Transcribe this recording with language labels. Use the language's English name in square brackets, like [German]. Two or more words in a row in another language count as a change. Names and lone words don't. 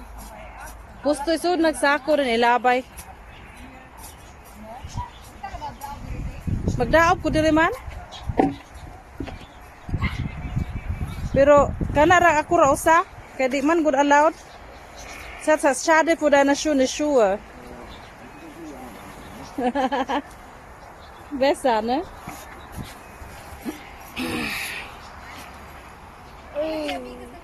[Cebuano] Gusto isud nagsako rin ilabay. Magdaog ko diri man. Pero kana ra ako ra usa kay di man gud allowed. [German] Sa schade für deine schöne Schuhe. Besser, ne? Ay,